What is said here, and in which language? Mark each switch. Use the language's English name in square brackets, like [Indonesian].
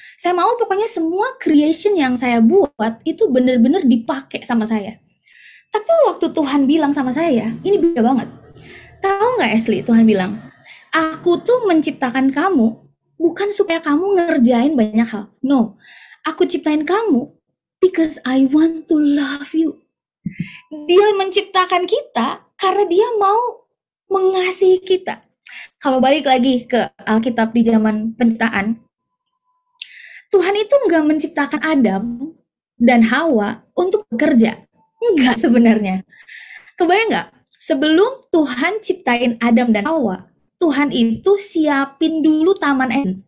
[Indonesian] Saya mau pokoknya semua creation yang saya buat itu benar-benar dipakai sama saya. Tapi waktu Tuhan bilang sama saya, ini beda banget. Tahu nggak Ashley, Tuhan bilang, aku tuh menciptakan kamu bukan supaya kamu ngerjain banyak hal. [English] No, [Indonesian] aku ciptain kamu [English] because I want to love you. [Indonesian] Dia menciptakan kita karena dia mau mengasihi kita. Kalau balik lagi ke Alkitab di zaman penciptaan, Tuhan itu nggak menciptakan Adam dan Hawa untuk bekerja. Enggak sebenarnya. Kebayang nggak? Sebelum Tuhan ciptain Adam dan Hawa, Tuhan itu siapin dulu Taman Eden.